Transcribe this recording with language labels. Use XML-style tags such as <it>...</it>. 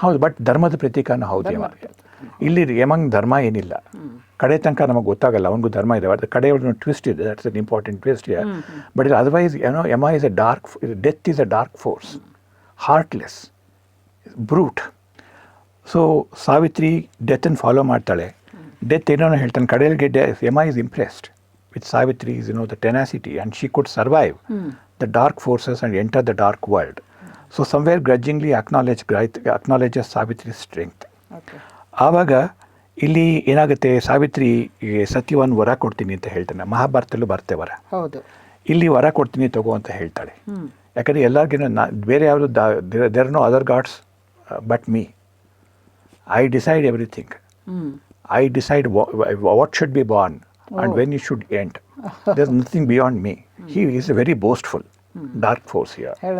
<kn>But ಧರ್ಮದ ಪ್ರತೀಕನೂ ಹೌದು ಯಮ. ಇಲ್ಲಿ ಯಮಂಗ್ ಧರ್ಮ ಏನಿಲ್ಲ, ಕಡೆ ತನಕ ನಮಗೆ ಗೊತ್ತಾಗಲ್ಲ ಅವನಿಗೂ ಧರ್ಮ ಇದೆ. ಅದು ಕಡೆ ಒಂದು ಟ್ವಿಸ್ಟ್ ಇದೆ,</kn> <en>That's an important twist here. But otherwise Yama is a dark, death is a dark force, heartless, brute.</en> <kn>So Savitri ಡೆತ್ತನ್ನು follow ಮಾಡ್ತಾಳೆ. ಡೆತ್ ಏನೋ ಹೇಳ್ತಾನೆ ಕಡೆಯಲ್ಲಿ,</kn> <en>Yama is impressed with Savitri's, the tenacity, and she could survive the dark forces and enter the dark world. So somewhere grudgingly acknowledges Savitri's strength.</en> <kn>ಆವಾಗ ಇಲ್ಲಿ ಏನಾಗುತ್ತೆ, ಸಾವಿತ್ರಿ ಸತ್ಯವಾನ್ ವರ ಕೊಡ್ತೀನಿ ಅಂತ ಹೇಳ್ತಾನೆ. ಮಹಾಭಾರತದಲ್ಲೂ ಬರ್ತೇ ವರ. ಇಲ್ಲಿ ವರ ಕೊಡ್ತೀನಿ ತಗೋ ಅಂತ ಹೇಳ್ತಾಳೆ. ಯಾಕಂದರೆ ಎಲ್ಲರಿಗೂ ಬೇರೆ ಯಾವುದು</kn> <en>There are no other gods but me. I decide everything. I decide what should be born and when it should end. There's nothing beyond me. He is a very boastful, dark force here.</en>